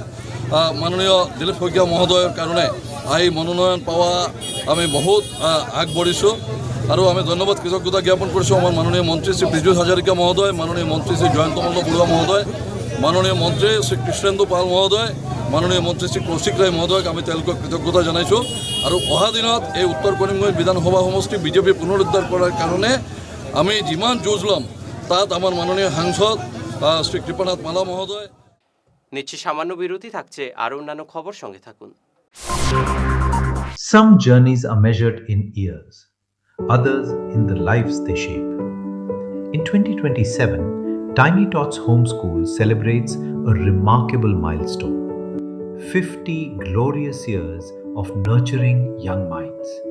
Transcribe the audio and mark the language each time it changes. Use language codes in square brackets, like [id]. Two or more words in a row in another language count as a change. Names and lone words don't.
[as] মাননীয় দিলীপ শইকীয়া মহোদয়ৰ কাৰণে এই মনোনয়ন পাৱা আমি বহুত আগবাঢ়িছোঁ আৰু আমি ধন্যবাদ কৃতজ্ঞতা জ্ঞাপন কৰিছোঁ আমাৰ মাননীয় মন্ত্ৰী শ্ৰী পীযুষ হাজৰিকা মহোদয়, মাননীয় মন্ত্ৰী শ্ৰী জয়ন্ত মল্ল বৰুৱা মহোদয়, মাননীয় মন্ত্ৰী শ্ৰী কৃষ্ণেন্দু পাল মহোদয়, মাননীয় মন্ত্ৰী শ্ৰী কৌশিক ৰায় মহোদয়ক আমি তেওঁলোকক কৃতজ্ঞতা জনাইছোঁ। আৰু অহা দিনত এই উত্তৰ কৰিমগঞ্জ বিধানসভা সমষ্টি বিজেপি পুনৰুদ্ধাৰ কৰাৰ কাৰণে আমি যিমান যুঁজ ল'ম, তাত আমাৰ মাননীয় সাংসদ শ্রী কৃপানাথ মালা মহোদয়। [bn] নিচ্ছি সামান্য বিরতি, থাকছে আরও অন্যান্য খবর, সঙ্গে থাকুন। [en] Some journeys are measured in years, others in the lives they shape. In 2027, Tiny Tots Homeschool celebrates a remarkable milestone: 50 glorious years of nurturing young minds.